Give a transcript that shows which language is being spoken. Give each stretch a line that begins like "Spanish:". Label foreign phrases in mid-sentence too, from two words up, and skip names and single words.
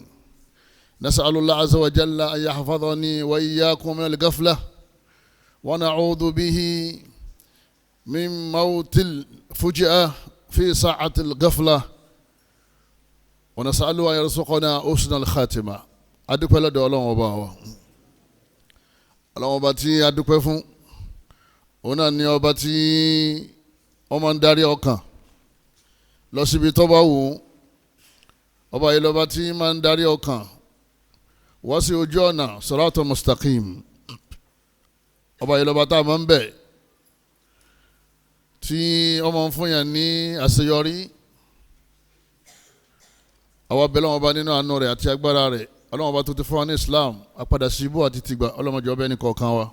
Arabic: نسأل الله عز وجل أن يحفظني وإياكم من الغفلة ونعوذ به من موت الفجأة في ساعة الغفلة ونسأله أن يرزقنا حسن الخاتمة.
Yoruba: adúpẹ́ lọ́dọ̀ Ọlọ́run ọba wa. Ọlọ́run ọba tí adúpẹ́ fún òun náà ni ọba tí wọ́n máa ń darí ọkàn lọ síbi tó bá wù ú. Ọba yìí lọ́ba tí máa ń darí ọkàn wá sí ojú ọ̀nà
Arabic: الصراط المستقيم.
Yoruba: Ọba yìí lọ́ba tá a máa ń bẹ̀ tí wọ́n máa ń fún yàn ní àṣeyọrí. Àwa bẹ̀ Ọlọ́run ọba nínú àánú rẹ̀ àti agbára rẹ̀. Ọlọ́run ọba tó ti fún wa ní Islam àpadà sí ibú àti tìgbà ọlọ́mọdé ọbẹ̀ ní kọ̀ọ̀kan wa.